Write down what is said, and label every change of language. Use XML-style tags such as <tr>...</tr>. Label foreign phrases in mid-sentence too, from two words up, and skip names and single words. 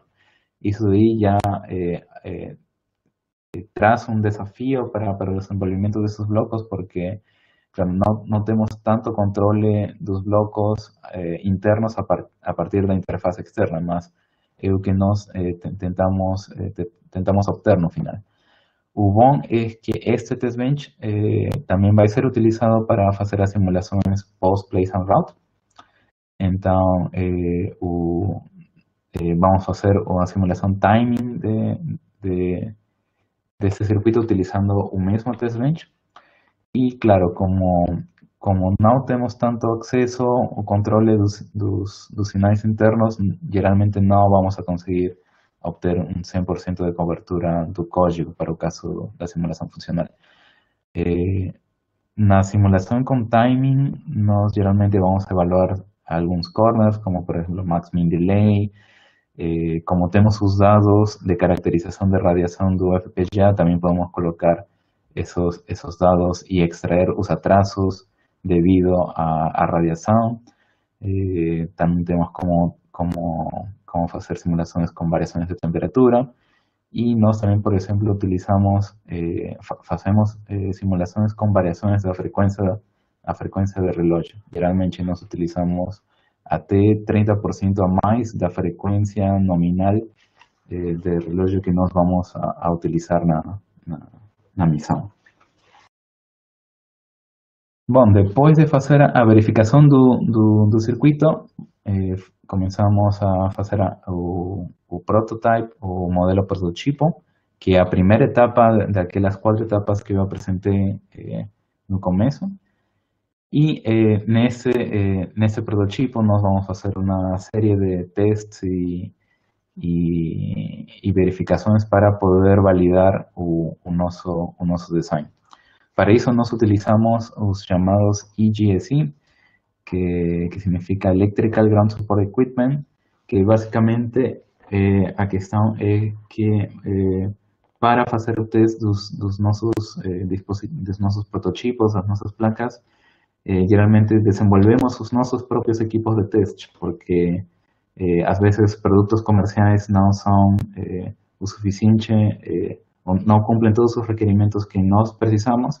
<pt>Isso aí já traz um desafio para o desenvolvimento desses blocos, porque claro, não temos tanto controle dos blocos internos a partir da interface externa, mas é o que nós tentamos obter no final. O bom é que este</pt> <en>test bench</en> <pt>também vai ser utilizado para fazer as simulações</pt> <en>post-place and route.</en> <pt>Então, vamos fazer uma simulação timing desse circuito utilizando o mesmo test bench. E, claro, como não temos tanto acesso ao controle dos sinais internos, geralmente não vamos a conseguir obter um 100% de cobertura do código para o caso da simulação funcional. Na simulação com timing, nós geralmente vamos evaluar alguns corners, como por exemplo</pt> <en>max min delay.</en> <pt>Como temos os dados de caracterização de radiação do FPGA, também podemos colocar esos dados</pt> <es>y extraer</es> <pt>os atrasos debido a radiação.</pt> <es>También tenemos como hacer simulaciones con variaciones de temperatura. Y nós también, por ejemplo, hacemos simulaciones con variaciones de a frecuencia de reloj.</es> <pt>Geralmente nós utilizamos até 30% a mais da frecuencia nominal de reloj que nós vamos a utilizar na missão. Bom, depois de fazer a verificação do circuito, começamos a fazer o prototype, o modelo prototipo, que é a primeira etapa daquelas 4 etapas que eu apresentei no começo. E nesse prototipo nós vamos fazer uma série de testes e verificações para poder validar o nosso design.</pt> <es>para eso nos utilizamos los llamados EGSE, que significa</es> <en>Electrical Ground Support Equipment,</en> <pt>que básicamente aquí estão que para fazer o teste dos nossos prototipos, das nossas placas, geralmente desenvolvemos os nossos próprios equipos de teste, porque às vezes produtos comerciais não são o suficiente, ou não cumprem todos os requerimentos que nós precisamos.</pt>